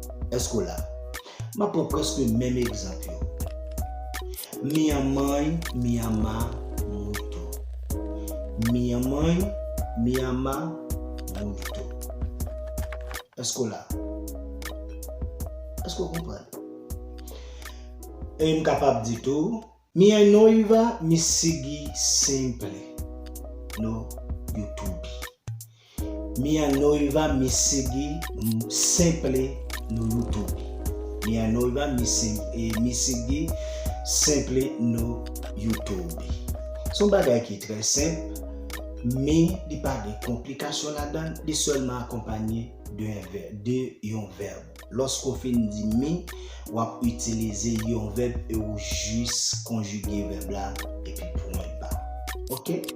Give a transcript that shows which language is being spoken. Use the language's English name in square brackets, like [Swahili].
[French] Est-ce que là, je prends presque le même exemple. [Portuguese] Minha mãe me ama muito. Minha mãe me ama muito. [French] Est-ce que là? Est-ce que vous comprenez? Et je suis capable de dire tout. [Portuguese] Minha noiva me segue sempre no YouTube. Minha noiva me segue sempre no YouTube. Minha noiva me segue sempre no YouTube. [French] Son bagage qui est très simple, mais il n'y a pas de complications là-dedans, il est seulement accompagné d'un verbe. Lorsqu'on fait dit mi, on va utiliser un verbe et on juste conjuguer le verbe là et puis point bas. Ok?